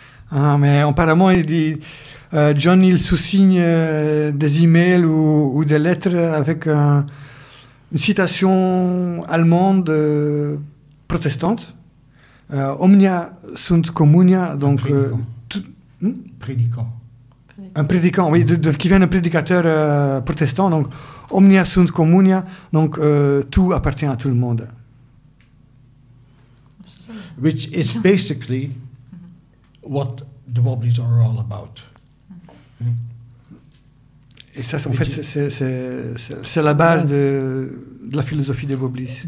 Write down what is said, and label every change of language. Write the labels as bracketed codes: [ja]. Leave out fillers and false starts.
[fr] Ah, mais apparemment, il dit, John, il sous-signe des emails ou des lettres avec une citation allemande protestante. [la] Omnia sunt communia, donc [fr] prédicant. Un prédicant, oui, qui vient d'un prédicateur protestant, donc [la] omnia sunt communia, [fr] donc tout appartient à tout le monde. [en] Which is basically what the Wobblies are all about. [fr] Et ça, en fait, c'est la base de la philosophie des Wobblies.